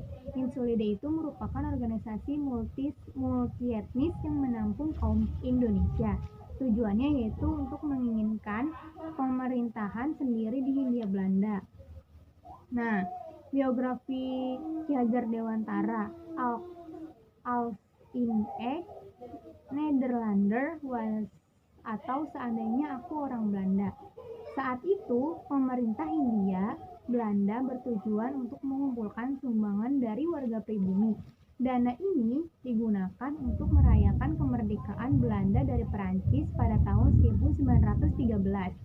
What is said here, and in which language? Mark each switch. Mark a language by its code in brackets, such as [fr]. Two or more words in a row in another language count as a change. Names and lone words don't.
[id] Insulinde itu merupakan organisasi multietnis yang menampung kaum Indonesia. Tujuannya yaitu untuk menginginkan pemerintahan sendiri di Hindia Belanda. Nah, biografi Ki Hajar Dewantara. [nl] Als in a Nederlander was, [id] atau seandainya aku orang Belanda. Saat itu, pemerintah Hindia Belanda bertujuan untuk mengumpulkan sumbangan dari warga pribumi. Dana ini digunakan untuk merayakan kemerdekaan Belanda dari Perancis pada tahun 1913.